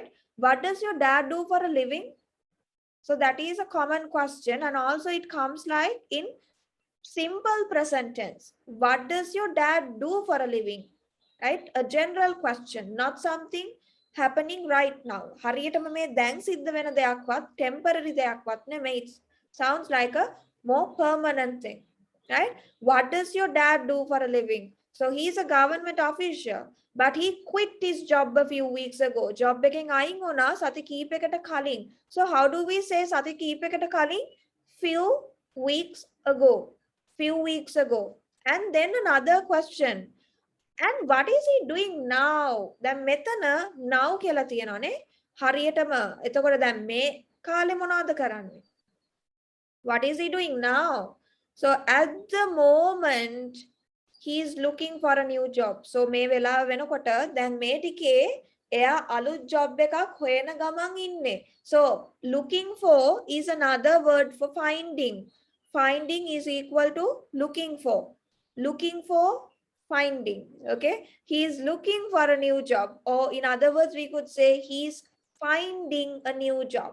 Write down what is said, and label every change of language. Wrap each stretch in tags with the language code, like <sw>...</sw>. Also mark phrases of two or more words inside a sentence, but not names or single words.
<en>What does your dad do for a living? So that is a common question, and also it comes like in simple present tense. What does your dad do for a living? Right? A general question, not something happening right now.</en> <si>හරියටම මේ දැන් සිද්ධ වෙන දෙයක්වත් temporary දෙයක්වත් නෙමෙයි.</si> <en>It sounds like a more permanent thing, right? What does your dad do for a living? So he's a government official, but he quit his job a few weeks ago.</en> <si>Job එකෙන් අයින් වුණා සති කීපයකට කලින්.</si> <en>So how do we say</en> <si>සති කීපයකට කලින්?</si> <en>Few weeks ago. Few weeks ago. And then another question. And what is he doing now?</en> <si>දැන් මෙතන now කියලා තියෙනවානේ. හරියටම එතකොට දැන් මේ කාලේ මොනවද කරන්නේ?</si> <en>What is he doing now? So at the moment he is looking for a new job.</en> <si>So මේ වෙලාව වෙනකොට දැන් මේ ටිකේ එයා අලුත් job එකක් හොයන ගමන් ඉන්නේ.</si> <en>So looking for is another word for finding. Finding is equal to looking for. Looking for, finding. Okay, he is looking for a new job, or in other words we could say he's finding a new job.</en>